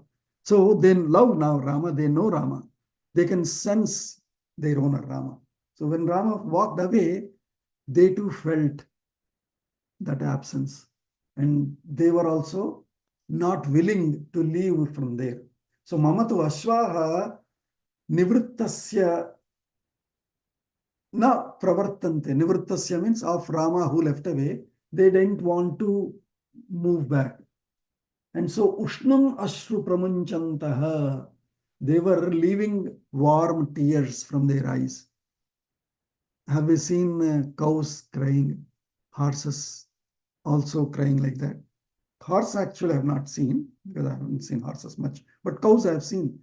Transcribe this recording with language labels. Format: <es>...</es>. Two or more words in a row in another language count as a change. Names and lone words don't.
<en>So they love now Rama, they know Rama. They can sense their owner Rama. So when Rama walked away, they too felt that absence. And they were also not willing to leave from there.</en> <sa>So mamatu ashvaha nivrittasya na pravartante.</sa> <en>Nivrittasya means of Rama who left away. They didn't want to move back. And so</en> <sa>ushnam ashru pramunchantaha.</sa> <en>They were leaving warm tears from their eyes. Have we seen cows crying? Horses also crying like that? Horse actually I have not seen, because I haven't seen horses much, but cows I have seen.</en>